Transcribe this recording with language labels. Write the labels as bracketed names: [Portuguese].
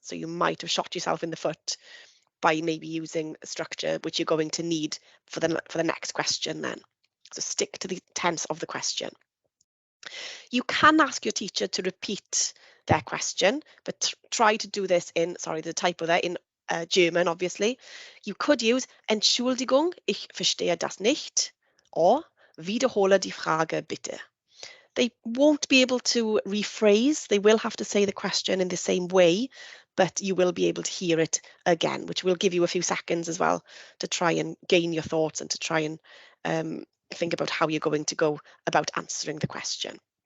[English] So you might have shot yourself in the foot by maybe using a structure which you're going to need for the next question then. So stick to the tense of the question. You can ask your teacher to repeat their question, but try to do this in, sorry, the typo there, in German, obviously. You could use [German] Entschuldigung, ich verstehe das nicht, [English] or [German] wiederhole die Frage bitte. [English] They won't be able to rephrase. They will have to say the question in the same way, but you will be able to hear it again, which will give you a few seconds as well to try and gain your thoughts and to try and think about how you're going to go about answering the question.